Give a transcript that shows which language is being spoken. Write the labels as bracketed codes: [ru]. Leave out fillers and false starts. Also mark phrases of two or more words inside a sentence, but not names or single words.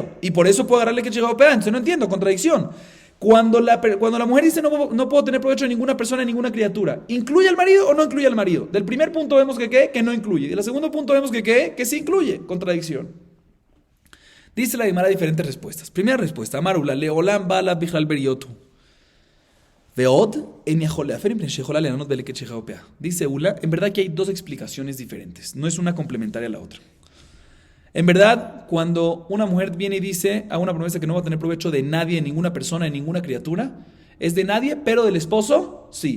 [es] Y por eso puede agarrarle que chijao pea. Entonces no entiendo, contradicción. Cuando la mujer dice no puedo tener provecho de ninguna persona, de ninguna criatura, ¿incluye al marido o no incluye al marido? Del primer punto vemos que no incluye. Del segundo punto vemos que sí incluye. Contradicción. Dice la Gemara diferentes respuestas. Primera respuesta, [arc] אמר עולא, לעולם בעל בכלל בריותיו. [es] Dice Ula, en verdad que hay dos explicaciones diferentes, no es una complementaria a la otra. En verdad, cuando una mujer viene y dice a una promesa que no va a tener provecho de nadie, de ninguna persona, de ninguna criatura, es de nadie, pero del esposo, sí.